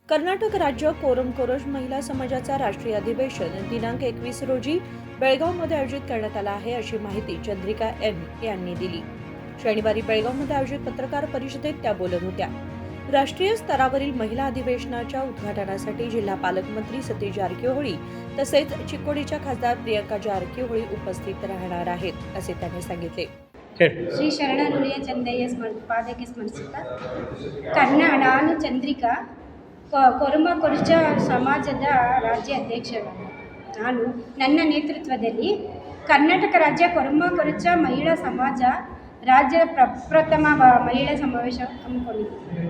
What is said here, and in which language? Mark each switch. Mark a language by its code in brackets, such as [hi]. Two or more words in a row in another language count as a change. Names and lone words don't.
[mr] कर्नाटक राज्य कोरम कोरज महिला समाजाचा राष्ट्रीय अधिवेशन दिनांक 21 रोजी बेळगावमध्ये आयोजित करण्यात आला आहे, अशी माहिती चंद्रिका एन यांनी दिली। शनिवारी बेळगावमध्ये आयोजित पत्रकार परिषदेत त्या बोलत होत्या। राष्ट्रीय स्तरावरील महिला अधिवेशनाच्या उद्घाटनासाठी जिल्हा पालकमंत्री सतीश जारकिहोळी तसेच चिक्कोडीच्या खासदार प्रियंका जारकिहोळी उपस्थित राहणार आहेत, असे त्यांनी सांगितले। [kn] ಶ್ರೀ ಶರಣನುಡಿಯ ಚಂದಯ್ಯ ಪಾದಕ್ಕೆ ಸ್ಮರಿಸುತ್ತಾ ನಾನು ಚಂದ್ರಿಕಾ ಕೊರಮ ಕೊರಚ ಸಮಾಜದ ರಾಜ್ಯ ಅಧ್ಯಕ್ಷರು। ನಾನು ನನ್ನ ನೇತೃತ್ವದಲ್ಲಿ ಕರ್ನಾಟಕ ರಾಜ್ಯ ಕೊರಮ ಕೊರಚ ಮಹಿಳಾ ಸಮಾಜ ರಾಜ್ಯ ಪ್ರಪ್ರಥಮ ಮಹಿಳಾ ಸಮಾವೇಶ ಹಮ್ಮಿಕೊಂಡಿದ್ದೀನಿ।